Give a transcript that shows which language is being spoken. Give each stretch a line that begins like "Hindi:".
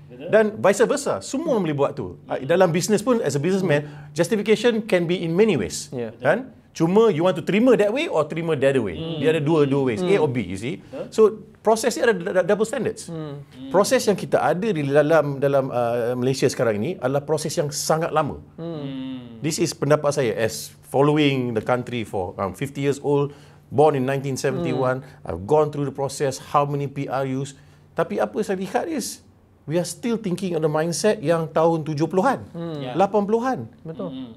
Malay: Dan
English: vice versa,
Malay: semua boleh buat tu. Dalam business pun,
English: as a businessman, justification can be in many ways. Kan?
Malay: Cuma
English: you want to
Malay: terima
English: that way or terima the other way.
Malay: Dia ada dua
English: ways, A or B, you see. So
Malay: proses ni ada
English: double standards.
Malay: Proses yang kita ada di dalam Malaysia sekarang ini adalah proses yang sangat lama.
English: This is
Malay: pendapat saya
English: as following the country for 50 years old, born in 1971. I've gone through the process, how many PRUs.
Malay: Tapi apa saya lihat
English: is we are still thinking on the mindset
Malay: yang tahun 70-an, 80-an. Betul.